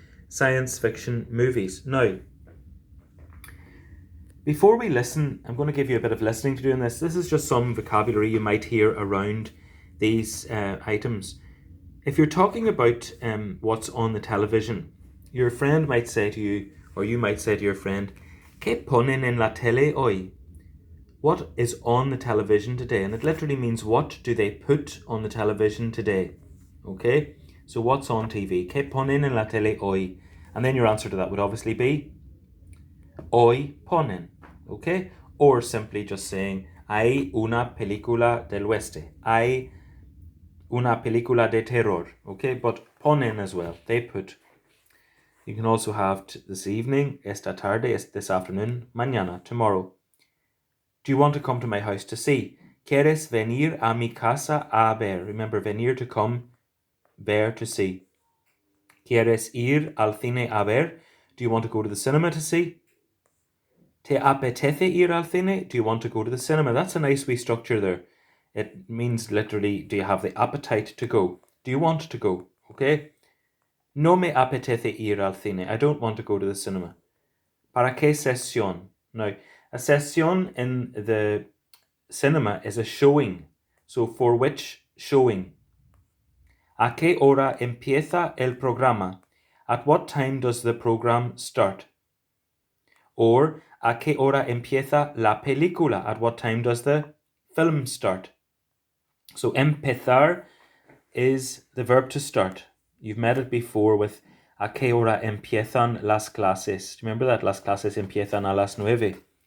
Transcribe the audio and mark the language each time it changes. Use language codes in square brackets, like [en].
[en] Science fiction movies. Now, before we listen, I'm going to give you a bit of listening to do in this. This is just some vocabulary you might hear around these items. If you're talking about what's on the television, your friend might say to you, or you might say to your friend, [es] ¿Qué ponen en la tele hoy? [en] What is on the television today? And it literally means what do they put on the television today? Okay, so what's on TV? [es] ¿Qué ponen en la tele hoy? [en] And then your answer to that would obviously be [es] hoy ponen, [en] okay? Or simply just saying, [es] hay una película del oeste. Hay una película de terror, okay? [en] But ponen as well, they put. You can also have this evening, [es] esta tarde, [en] this afternoon, mañana, tomorrow. Do you want to come to my house to see? [es] ¿Quieres venir a mi casa a ver? Remember, venir [en] to come, [es] ver [en] to see. [es] ¿Quieres ir al cine a ver? [en] Do you want to go to the cinema to see? [es] ¿Te apetece ir al cine? [en] Do you want to go to the cinema? That's a nice wee structure there. It means literally, do you have the appetite to go? Do you want to go? Okay? [es] No me apetece ir al cine. [en] I don't want to go to the cinema. [es] ¿Para qué sesión? [en] Now, a sesión in the cinema is a showing. So, for which showing? [es] ¿A qué hora empieza el programa? [en] At what time does the program start? Or, [es] ¿a qué hora empieza la película? [en] At what time does the film start? So, empezar is the verb to start. You've met it before with [es] ¿a qué hora empiezan las clases? [en] Do you remember that? [es] Las clases empiezan a las 9.